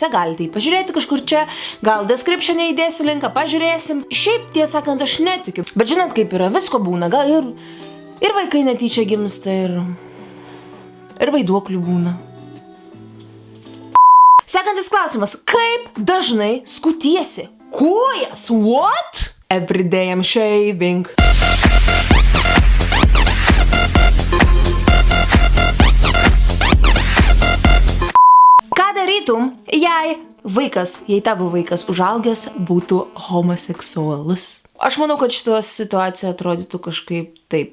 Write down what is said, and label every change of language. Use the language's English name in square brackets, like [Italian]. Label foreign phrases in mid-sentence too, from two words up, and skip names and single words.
[Lithuanian] Galite jį pažiūrėti kažkur čia. Gal description'e įdėsiu linką, pažiūrėsim. Šiaip, tiesą sakant, aš netikiu. Bet žinot, kaip yra, visko būna. Gal ir vaikai netyčia gimsta, ir vaiduoklių būna. Sekantis klausimas. Kaip dažnai skutiesi kojas? [English] What? Everyday I'm shaving. [Lithuanian] Ką darytum, jei tavo vaikas užaugęs būtų homoseksualus? Aš manau, kad šitos situacija atrodytų kažkaip taip.